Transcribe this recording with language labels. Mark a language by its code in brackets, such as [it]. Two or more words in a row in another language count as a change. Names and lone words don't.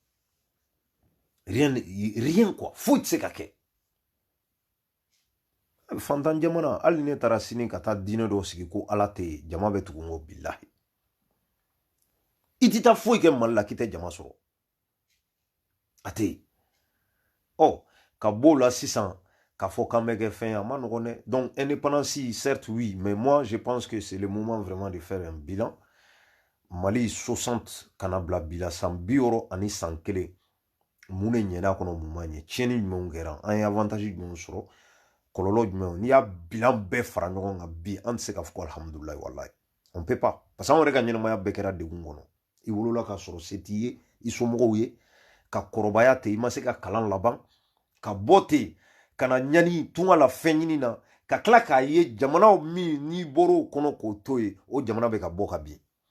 [fr] rien quoi [bm] foyi tɛ se ka kɛ fantan jamana hali ne taara sini ka taa diinɛ dɔw sigi ko ala tɛ yen jama bɛ tugu n kɔ bilahi i tɛ taa foyi kɛ Mali la k'i tɛ jama sɔrɔ a tɛ yen ka b'o la sisan k'a fɔ k'an bɛ kɛ fɛn a ma nɔgɔn dɛ [fr] donc indépendance certes oui mais moi je pense que c'est le moment vraiment de faire un bilan Mali 60 [bm] kana bila bila san 60 ani san 1 mun de ɲɛna kɔnɔ mun ma ɲɛ tiɲɛni jumɛnw kɛra an ye avantage jumɛnw sɔrɔ kɔlɔlɔ jumɛnw n'i y'a bilan bɛɛ fara ɲɔgɔn kan bi an tɛ se k'a fɔ ko [ar] الحمد لله والله [fr] on peut pas parce que [bm] an yɛrɛ ka ɲɛnamaya bɛɛ kɛra degun kɔnɔ i wolola ka sɔrɔ se t'i ye i somɔgɔw ye ka kɔrɔbaya ten i ma se ka kalan laban ka bɔ ten ka na ɲani tunga la fɛn ɲini na ka tila k'a ye jamana min n'i bɔr'o kɔnɔ k'o to ye o jamana bɛ ka bɔ ka bin